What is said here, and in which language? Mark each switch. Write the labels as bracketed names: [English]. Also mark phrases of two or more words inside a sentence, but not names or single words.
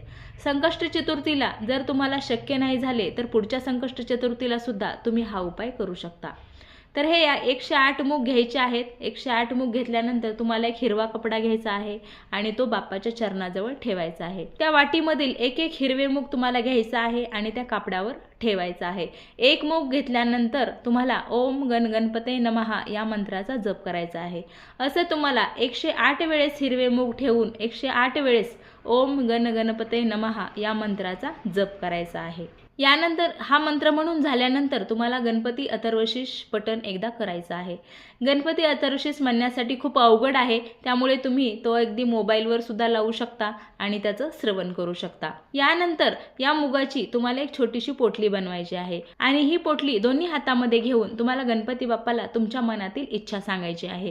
[Marathi] संकष्ट चतुर्थीला जर तुम्हाला शक्य नाही झाले तर पुढच्या संकष्ट चतुर्थीला सुद्धा तुम्ही हा उपाय करू शकता। तर हे 108 मूग घ्यायचे आहेत। 108 मूग घेतल्यानंतर तुम्हाला एक हिरवा कपडा घ्यायचा आहे आणि तो बाप्पाच्या चरणाजवळ ठेवायचा आहे। त्या वाटीमधील एक हिरवे मूग तुम्हाला घ्यायचा आहे आणि त्या कापडावर ठेवायचा आहे। एक मूग घेतल्यानंतर तुम्हाला [Sanskrit] ओम गण गणपते नमः [Marathi] या मंत्राचा जप करायचा आहे। असं तुम्हाला 108 वेळेस हिरवे मूग ठेवून 108 वेळेस [Sanskrit] ओम गण गणपते नमः [Marathi] या मंत्राचा जप करायचा आहे। यानंतर हा मंत्र म्हणून झाल्यानंतर तुम्हाला गणपती अथर्वशीर्ष पठण एकदा करायचं आहे। गणपती अथर्वशीर्ष म्हणण्यासाठी खूप अवघड आहे, त्यामुळे तुम्ही तो अगदी मोबाईलवर सुद्धा लावू शकता आणि त्याचं श्रवण करू शकता। यानंतर या मुगाची तुम्हाला एक छोटीशी पोटली बनवायची आहे आणि ही पोटली दोन्ही हातामध्ये घेऊन तुम्हाला गणपती बाप्पाला तुमच्या मनातील इच्छा सांगायची आहे।